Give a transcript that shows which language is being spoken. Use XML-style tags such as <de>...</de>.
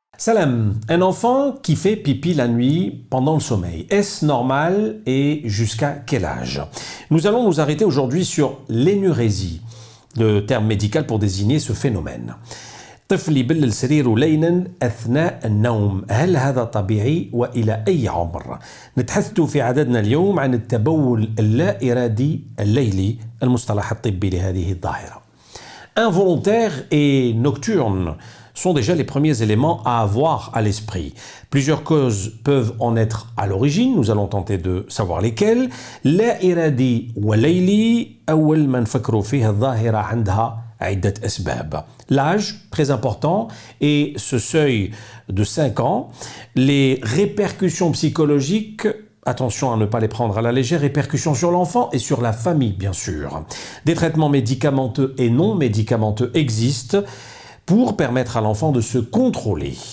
<fr>Salam, un enfant qui fait pipi la nuit pendant le sommeil, est-ce normal et jusqu'à quel âge? Nous allons nous arrêter aujourd'hui sur l'énurésie, le terme médical pour désigner ce phénomène.</fr> <ar>طفل يبلل سريره ليلا أثناء النوم، هل هذا طبيعي وإلى أي عمر؟ نتحدث في عددنا اليوم عن التبول اللا إرادي الليلي، المصطلح الطبي لهذه الظاهرة.</ar> <fr>Involontaire et nocturne sont déjà les premiers éléments à avoir à l'esprit. Plusieurs causes peuvent en être à l'origine, nous allons tenter de savoir lesquelles.</fr> <ar>لا إرادي وليلي أول ما نفكروا فيه الظاهرة عندها عدة أسباب.</ar> <fr>L'âge, très important, et ce seuil de 5 ans, les répercussions psychologiques, attention à ne pas les prendre à la légère, répercussions sur l'enfant et sur la famille, bien sûr. Des traitements médicamenteux et non médicamenteux existent pour permettre à l'enfant de se contrôler.</fr>